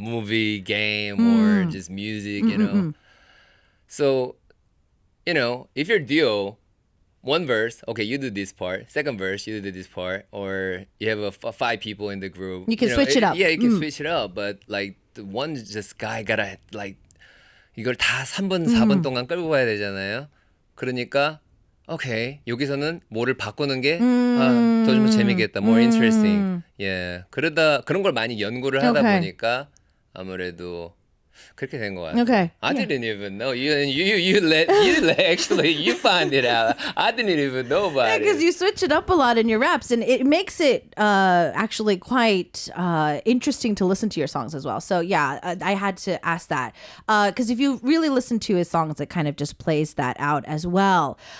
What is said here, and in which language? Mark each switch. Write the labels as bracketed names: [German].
[English] Movie, game, or just music, you know? So, you know, if you're duo, one verse, okay, you do this part. Second verse, you do this part. Or you have 5 people in the group. You can know, switch it up. Yeah, you can switch it up. But like the one just guy gotta like [Korean] 이걸 다 3번, 4번 동안 끌고 가야 되잖아요. 그러니까 오케이, 여기서는 뭐를 바꾸는 게 더 좀 재미겠다, [English] more interesting. [Korean] 예, 그러다 그런 걸 많이 연구를 하다 [English] Okay. [Korean] 보니까 아무래도 그렇게 된 것 같아요. [English] Okay. I didn't even know. You let actually you find it out. I didn't even know about it. Because you switch it up a lot in your raps, and it makes it actually quite interesting to listen to your songs as well. So yeah, I had to ask that because if you really listen to his songs, it kind of just plays that out as well.